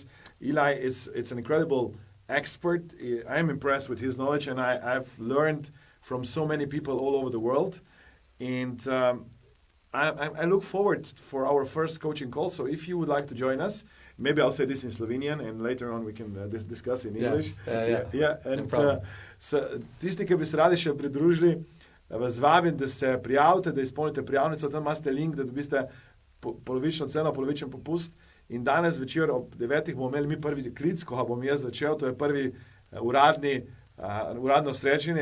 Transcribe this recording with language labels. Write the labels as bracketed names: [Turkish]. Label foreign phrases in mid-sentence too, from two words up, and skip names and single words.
[English] Eli it's an incredible expert. I am impressed with his knowledge, and I've learned from so many people all over the world. And I look forward for our first coaching call. So if you would like to join us, maybe I'll say this in Slovenian, and later on we can discuss in English. Yeah. [Slovenian] And tisti, ki bi se radi še pridružili, vas vabim, da se prijavite, da izpolnite prijavnico. Tam imate link, da dobiste polovično ceno, polovičen popust. In danes večer ob 9 bomo imeli mi prvi klic, ko bom jaz začel. To je prvi uradno srečanje.